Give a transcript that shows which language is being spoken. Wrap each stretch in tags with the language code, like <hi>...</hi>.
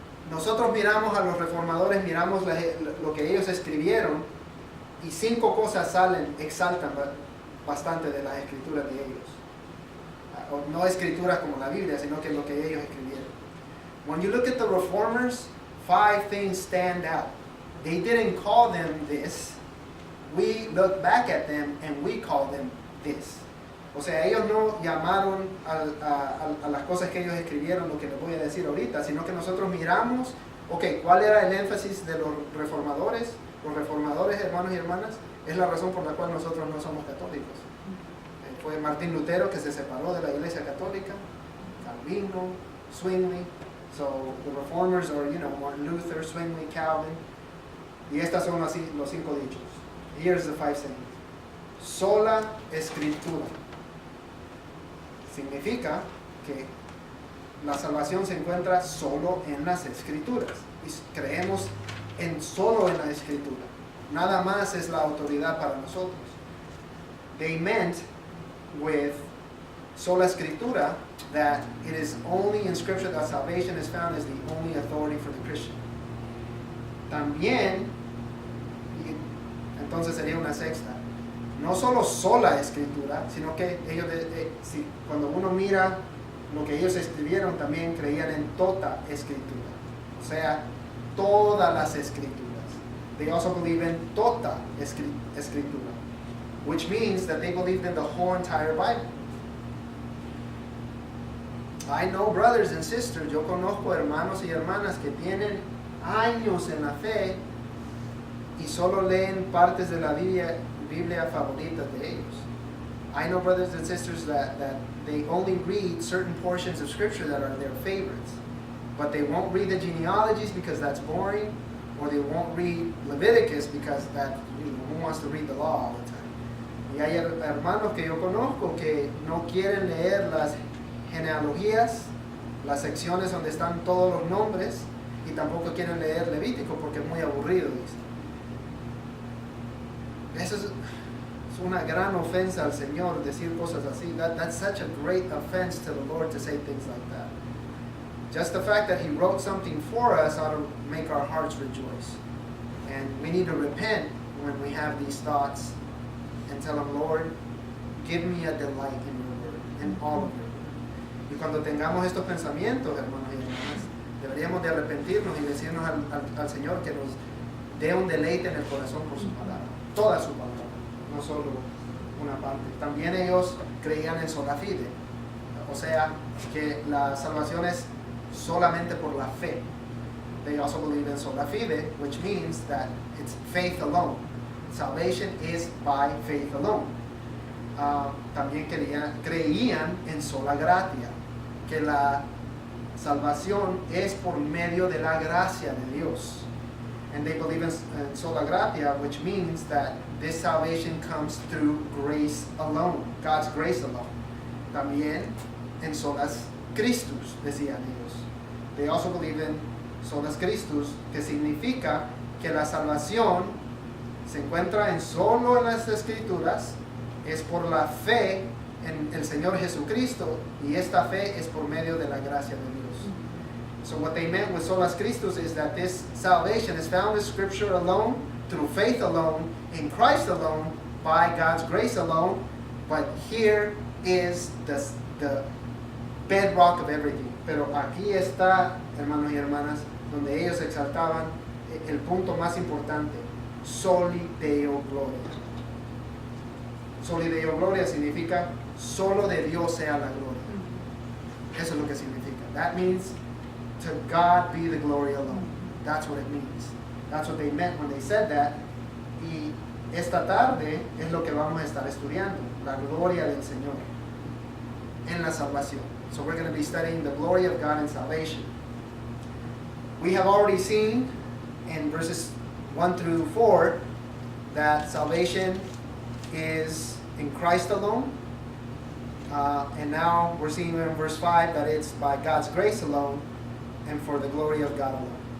<es>Nosotros miramos a los reformadores, miramos lo que ellos escribieron, y 5 cosas exaltan bastante de las escrituras de ellos. No escrituras como la Biblia, sino que lo que ellos escribieron.</es> <en>When you look at the reformers, 5 things stand out. They didn't call them this. We look back at them and we call them this.</en> <es>O sea, ellos no llamaron a las cosas que ellos escribieron lo que les voy a decir ahorita, sino que nosotros miramos, ok, ¿cuál era el énfasis de los reformadores? Los reformadores, hermanos y hermanas, es la razón por la cual nosotros no somos católicos. Fue Martín Lutero que se separó de la Iglesia Católica, Calvino, Zwingli.</es> <en>So the reformers are, Martin Luther, Zwingli, Calvin.</en> <es>Y estas son así los 5 dichos.</es> <en>Here's the 5 sayings.</en> <es>Sola Escritura. Significa que la salvación se encuentra solo en las Escrituras. Y creemos solo en la Escritura. Nada más es la autoridad para nosotros.</es> <en>They meant with sola Escritura that it is only in Scripture that salvation is found as the only authority for the Christian.</en> <es>También, entonces sería una sexta, no solo sola Escritura, sino que ellos, cuando uno mira lo que ellos escribieron, también creían en toda Escritura, o sea, todas las Escrituras.</es> <en>They also believe in toda Escritura, which means that they believed in the whole entire Bible. I know brothers and sisters,</en> <es>yo conozco hermanos y hermanas que tienen años en la fe y solo leen partes de la Biblia favoritas de ellos.</es> <en>I know brothers and sisters that they only read certain portions of Scripture that are their favorites, but they won't read the genealogies because that's boring, or they won't read Leviticus because who wants to read the law all the time.</en> <es>Y hay hermanos que yo conozco que no quieren leer las genealogías, las secciones donde están todos los nombres, y tampoco quieren leer Levítico porque es muy aburrido, dice. Eso es una gran ofensa al Señor decir cosas así.</es> <en>That's such a great offense to the Lord to say things like that. Just the fact that He wrote something for us ought to make our hearts rejoice. And we need to repent when we have these thoughts and tell Him, Lord, give me a delight in your word, in all of your word.</en> <es>Y cuando tengamos estos pensamientos, hermanos y hermanas, deberíamos de arrepentirnos y decirnos al Señor que nos dé un deleite en el corazón por su palabra, toda su palabra, no solo una parte. También ellos creían en sola fide, o sea, que la salvación es solamente por la fe.</es> <en>They also believe in sola fide, which means that it's faith alone. Salvation is by faith alone.</en> <es>También creían en sola gratia, que la salvación es por medio de la gracia de Dios.</es> <en>And they believe in sola gratia, which means that this salvation comes through grace alone, God's grace alone.</en> <es>También en solas Christus, decían ellos.</es> <en>They also believe in solas Christus,</en> <es>que significa que la salvación se encuentra solo en las Escrituras, es por la fe en el Señor Jesucristo, y esta fe es por medio de la gracia de Dios.</es> <en>So what they meant with solas Christus is that this salvation is found in Scripture alone, through faith alone, in Christ alone, by God's grace alone. But here is the bedrock of everything.</en> <es>Pero aquí está, hermanos y hermanas, donde ellos exaltaban el punto más importante: soli Deo gloria. Soli Deo gloria significa solo de Dios sea la gloria. Eso es lo que significa.</es> <en>That means to God be the glory alone. That's what it means. That's what they meant when they said that.</en> <es>Y esta tarde es lo que vamos a estar estudiando, la gloria del Señor en la salvación.</es> <en>So we're going to be studying the glory of God in salvation. We have already seen in verses 1 through 4 that salvation is in Christ alone. And now we're seeing in verse 5 that it's by God's grace alone and for the glory of God alone.</en>